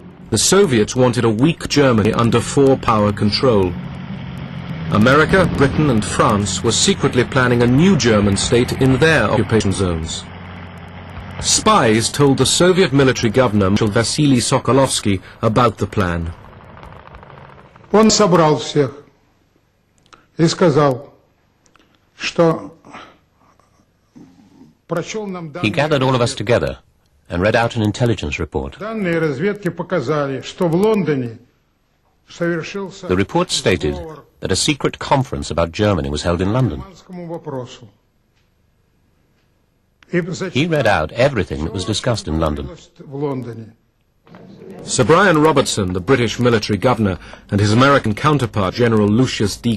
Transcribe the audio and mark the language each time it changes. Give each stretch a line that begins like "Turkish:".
English: The Soviets wanted a weak Germany under four-power control. America, Britain and France were secretly planning a new German state in their occupation zones. Spies told the Soviet military governor Vasily Sokolovsky about the plan.
Russian: Он собрал всех и сказал, что прочел нам
English: He gathered all of us together and read out an intelligence report.
Russian: данные разведки показали, что в Лондоне совершился
English: The report stated that a secret conference about Germany was held in London.
Russian: германскому вопросу.
English: He read out everything that was discussed in London.
Russian: В Лондоне.
English: Sir Brian Robertson, the British military governor, and his American counterpart, General Lucius D.